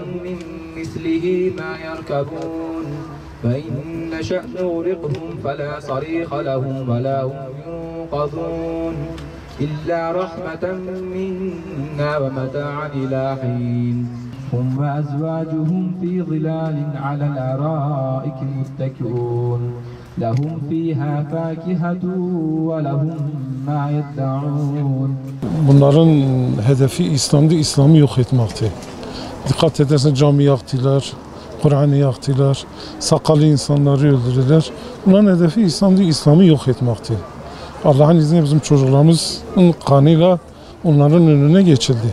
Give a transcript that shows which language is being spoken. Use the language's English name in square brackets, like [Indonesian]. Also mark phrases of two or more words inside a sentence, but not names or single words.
[Arabic] من مثله ما يركبون فإن نشأ نغرقهم فلا صريخ لهم ولا هم ينقذون إلا رحمة منا ومتاعا إلى حين هم وأزواجهم في ظلال على الأرائك متكئون لهم فيها فاكهة ولهم ما يدعون. [Turkish] Bunların hedefi İslam'da, İslam'ı yok etmekti. Dikkat edersen cami yaktılar, Kur'an'ı yaktılar, sakallı insanları öldürdüler. Bunların hedefi İslam'da, İslam'ı yok etmekti. Allah'ın izniyle bizim çocuklarımızın kanıyla onların önüne geçildi.